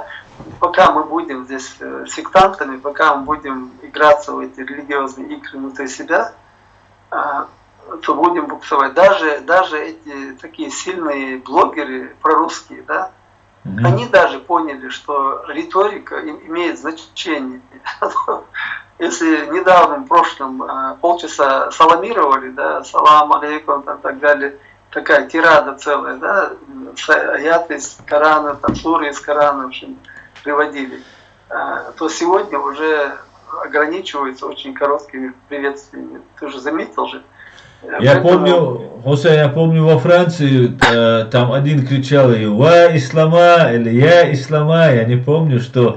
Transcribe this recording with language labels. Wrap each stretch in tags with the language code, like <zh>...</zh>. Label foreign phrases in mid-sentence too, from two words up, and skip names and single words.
<ru>Пока мы будем здесь сектантами, пока мы будем играться в эти религиозные игры внутри себя, то будем буксовать. Даже эти такие сильные блогеры прорусские, да, они даже поняли, что риторика имеет значение. Если в недавнем прошлом полчаса саламировали, да,</ru> <ar>سلام عليكم,</ar> <ru>там, так далее, такая тирада целая, да, аяты из Корана, там, суры из Корана, в общем, приводили, то сегодня уже ограничиваются очень короткими приветствиями. Ты уже заметил же? Я помню, Хусейн, я помню во Франции, там один кричал</ru> <ar>«وا إسلاما»</ar> <ru>или</ru> <ar>«يا إسلاما»,</ar> <ru>я не помню, что...</ru>